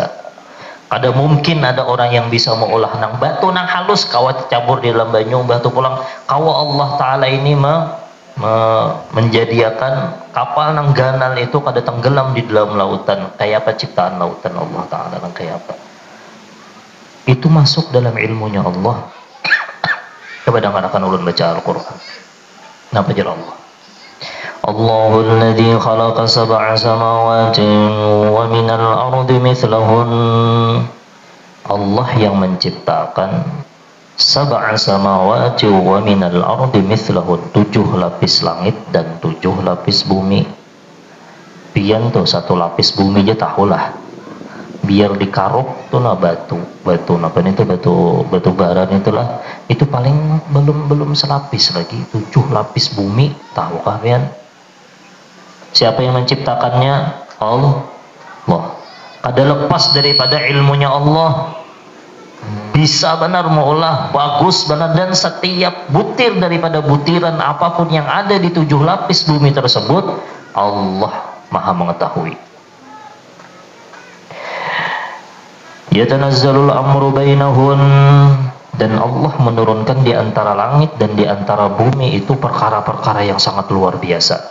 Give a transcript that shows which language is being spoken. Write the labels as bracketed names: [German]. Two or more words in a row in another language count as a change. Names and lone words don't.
[Banjar] Kada mungkin ada orang yang bisa mengolah nang batu nang halus kawa cabur di dalam banyu batu pulang kawa Allah Ta'ala ini menjadikan kapal nang ganal itu kada tenggelam di dalam lautan. Kayak apa ciptaan lautan Allah Ta'ala nang kayak apa? Itu masuk dalam ilmunya Allah. Coba dengarkan ulun baca Al-Quran. Napa jar Allah? [Arabic] الله الذي خلق سبع سماوات ومن الأرض مثلهن. [Banjar] Allah yang menciptakan [Arabic] سبع سماوات ومن الأرض مثلهن, [Banjar] 7 lapis langit dan 7 lapis bumi. Pian tuh 1 lapis bumi aja tahulah. Biar dikaruk tuh na batu napa itu batu bara itulah. Itu paling belum selapis lagi, 7 lapis bumi, tahukah pian? Siapa yang menciptakannya? Allah. Kada lepas daripada ilmunya Allah. Bisa benar mengolah, bagus benar, dan setiap butir daripada butiran apapun yang ada di 7 lapis bumi tersebut, Allah Maha mengetahui. [Arabic] يتنزل الأمر بينهن, [Banjar] dan Allah menurunkan di antara langit dan di antara bumi itu perkara-perkara yang sangat luar biasa.